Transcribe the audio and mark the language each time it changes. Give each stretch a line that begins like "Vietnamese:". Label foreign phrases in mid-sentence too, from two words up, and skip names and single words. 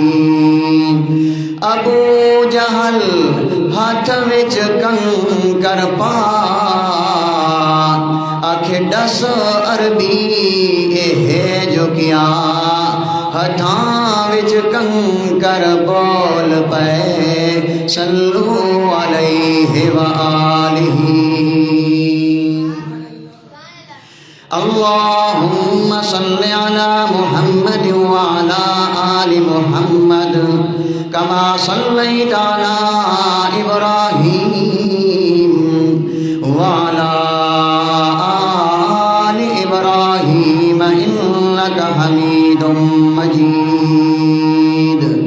Punjabi: ਅਬੂ ਜਹਲ ਹੱਥ ਵਿੱਚ ਕੰਕਰ ਪਾ, ਆਖੇ 10 ਅਰਬੀ ਇਹ ਜੋ ਕੀਆ, ਹੱਥਾਂ ਵਿੱਚ ਕੰਕਰ ਬੋਲ ਪਏ,
Arabic: صلوا عليه وآله. اللهم صل على محمد وعلى آل محمد كما صليت على إبراهيم وعلى آل إبراهيم إنك حميد مجيد.